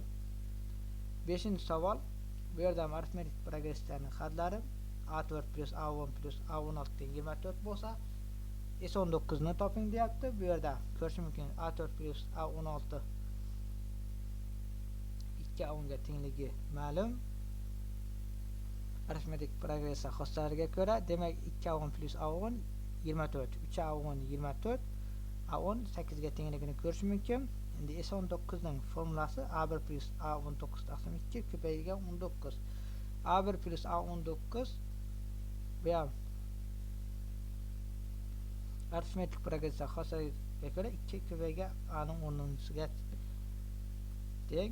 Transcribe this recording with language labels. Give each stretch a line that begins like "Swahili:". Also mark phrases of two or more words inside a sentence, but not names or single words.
Uzbek: 5-savol. Bu yerda arifmetik progressiyaning xatlari A4 plus A10 plus A16 teng 24 bo'lsa, S19 ni toping deyapti. Bu yerda ko'rish mumkin, A4 plus A16 2A10 ga tengligi ma'lum. Arifmetik progressiya xossalariga ko'ra, demak 2A10 plus A10 24, 3A10 24, A10 8 ga tengligini ko'rish mumkin. Endi S19 ning formulasi A1 plus A19 taqsim 2 ko'paygan 19. A1 plus A19 bu ham Aritmetik progressiya xosasiga ko'ra 2 ko'payga a'ning 10-siga teng.